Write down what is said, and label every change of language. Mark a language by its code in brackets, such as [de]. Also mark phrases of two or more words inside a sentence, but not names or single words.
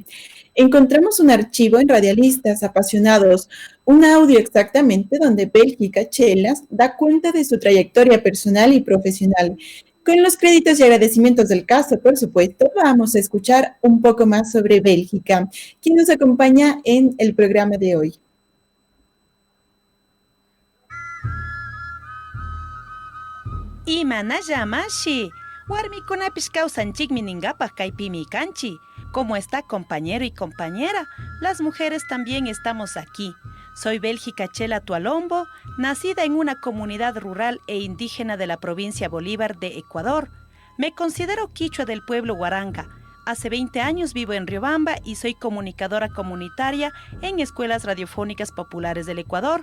[es] Encontramos un archivo en Radialistas Apasionados, un audio exactamente donde Bélgica Chelas da cuenta de su trayectoria personal y profesional. Con los créditos y agradecimientos del caso, por supuesto, vamos a escuchar un poco más sobre Bélgica, quien nos acompaña en el programa de hoy. [qu] Imanallamashi, warmikunapish kawsanchikmi ningapaj kaypimi kanchi. [es] ¿Cómo está, compañero y compañera? Las mujeres también estamos aquí. Soy Bélgica Chela Tualombo, nacida en una comunidad rural e indígena de la provincia Bolívar de Ecuador. Me considero quichua del pueblo Huaranga. Hace 20 años vivo en Riobamba y soy comunicadora comunitaria en escuelas radiofónicas populares del Ecuador.